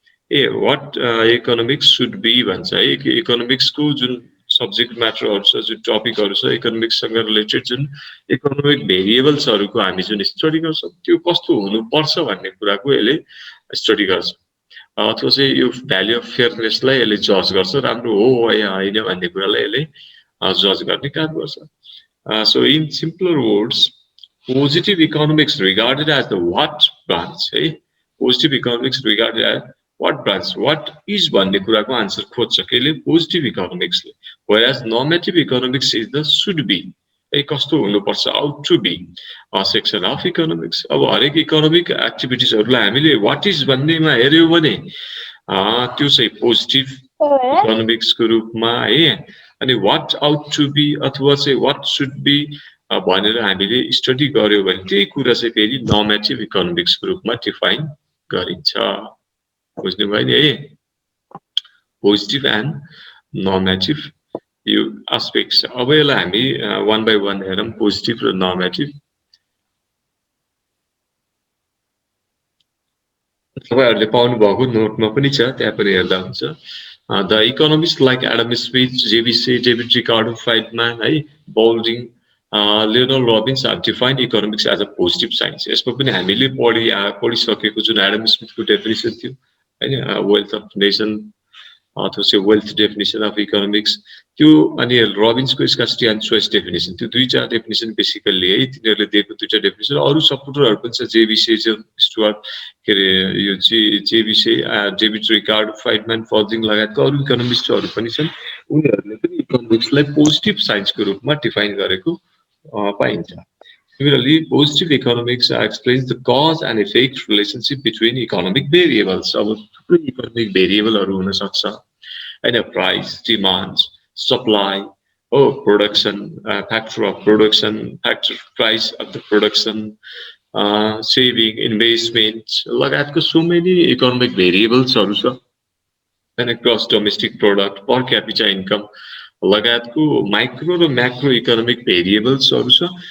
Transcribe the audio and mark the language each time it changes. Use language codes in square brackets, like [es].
[ne] What economics should be भन्छ है. इकोनोमिक्सको जुन सब्जेक्ट म्याटरहरु छ, जुन टपिकहरु छ, इकोनोमिक्ससँग रिलेटेड जुन इकोनोमिक भेरिएबल्सहरुको हामी जुन स्टडी गर्छौं, त्यो कस्तो हुनुपर्छ भन्ने कुराको यसले स्टडी गर्छ. अथवा चाहिँ यो भ्याल्यु अफ फेयरनेसलाई यसले जज गर्छ, राम्रो हो या होइन भन्ने कुरालाई यसले जज गर्ने काम गर्छ। [en] So in simpler words, positive economics regarded as the what branch, है? Positive economics regarded as what branch, what is [ne] भन्ने कुराको आन्सर खोज्छ केले positive इकोनोमिक्सले, [en] whereas normative economics is the should be, [ne] है कस्तो हुनुपर्छ [en] Ought to be section of economics. [ne] अब हरेक इकोनोमिक एक्टिभिटिजहरूलाई हामीले वाट इज भन्नेमा हेऱ्यौँ भने त्यो चाहिँ पोजिटिभ इकोनोमिक्सको रूपमा है, अनि वाट आउट टु बी अथवा चाहिँ वाट सुड बी भनेर हामीले स्टडी गर्यो भने त्यही कुरा चाहिँ फेरि नर्मेटिभ इकोनोमिक्सको रूपमा डिफाइन गरिन्छ। बुझ्नुभयो नि है, पोजिटिभ एन्ड नर्मेटिभ यो एस्पेक्ट छ। अब यसलाई हामी वान बाई वान हेरौँ, पोजिटिभ र नर्मेटिभ। तपाईहरुले पाउनु भएको नोटमा पनि छ, त्यहाँ पनि हेर्दा हुन्छ। [en] The economists like Adam Smith, J.B. Say, David Ricardo, Friedman, है, Baldwin, Leonard Robbins have defined economics as a positive science. [ne] यसमा पनि हामीले पढिसकेको जुन एडम स्मिथको डेफिनेसन थियो हैन, वेल्थ अफ नेसन अथवा चाहिँ वेल्थ डेफिनेसन अफ इकोनोमिक्स, त्यो अनि रबिन्सको स्कार्सिटी एन्ड चोइस डेफिनेसन, त्यो दुईटा डेफिनेसन बेसिकली है, तिनीहरूले दिएको दुईटा डेफिनेसन। अरू सपोर्टरहरू पनि छ, जेबी सेजर, स्टुअर्ट के अरे यो जेबी से, डेभिड रिकार्ड, फ्राइडम्यान, फर्जिङ लगायतका अरू इकोनोमिस्टहरू पनि छन्। उनीहरूले पनि इकोनोमिक्सलाई पोजिटिभ साइन्सको रूपमा डिफाइन गरेको पाइन्छ। [en] Similarly, positive economics explains the cause and effect relationship between economic variables. [ne] अब थुप्रै इकोनोमिक भेरिएबलहरू हुन सक्छ हैन, price, demand, supply, production, factor of production, factor price of the production, saving, investment लगायतको so many economic भेरिएबल्सहरू छ हैन, gross domestic product, पर capita income लगायतको micro र macro economic भेरिएबल्सहरू छ।